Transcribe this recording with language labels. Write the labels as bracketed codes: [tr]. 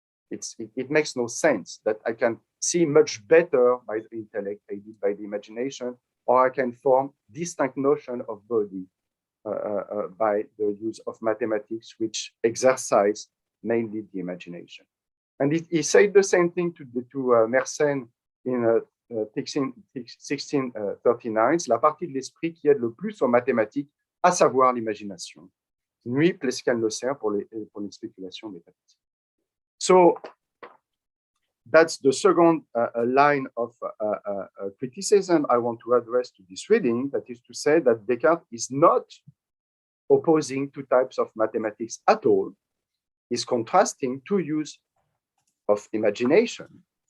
[en] It makes no sense that I can see much better by the intellect aided by the imagination, or I can form distinct notion of body by the use of mathematics, which exercise mainly the imagination. And he said the same thing to Mersenne in 1639, [fr] la partie de l'esprit qui aide le plus aux mathématiques, à savoir l'imagination, nuit plus qu'elle ne sert pour les spéculations métaphysiques. [en] So that's the second line of criticism I want to address to this reading, that is to say that Descartes is not opposing two types of mathematics at all. He's contrasting two use of imagination.